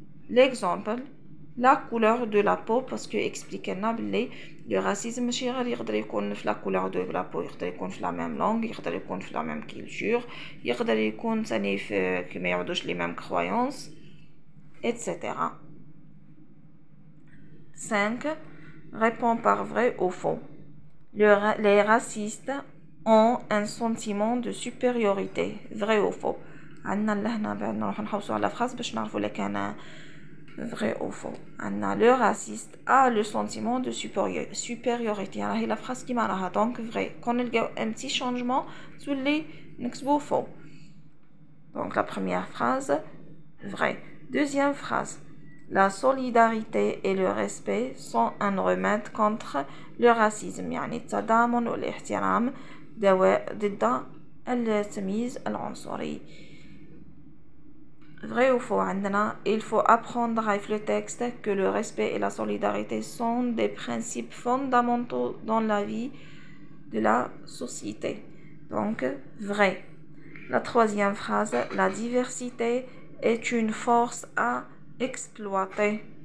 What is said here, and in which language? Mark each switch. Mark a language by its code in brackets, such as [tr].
[fr] L'exemple, la couleur de la peau, parce que expliquez-nous le racisme [ar] ماشي غير يقدر يكون في [fr] la couleur de la peau, [ar] يقدر يكون في [fr] la même langue, يقدر يكون في la même culture, [ar] يقدر يكون ثاني في كما يعودوش [fr] les mêmes croyances, etc. 5. Réponds par vrai ou faux. Les racistes ont un sentiment de supériorité. Vrai ou faux. [ar] نروح نحوسوا على phrase باش نعرفوا لك انا [fr] vrai ou faux. Le raciste a le sentiment de supériorité. C'est la phrase qui m'a donc vrai. Quand il y a un petit changement, [ar] تولي نكتبوا [fr] faux. Donc la première phrase, vrai. Deuxième phrase, la solidarité et le respect sont un remède contre le racisme. [ar] يعني التضامن والاحترام دواء ضد التمييز العنصري. [fr] Vrai ou faux? Il faut apprendre avec le texte que le respect et la solidarité sont des principes fondamentaux dans la vie de la société. Donc, vrai. La troisième phrase, la diversité est une force à exploiter.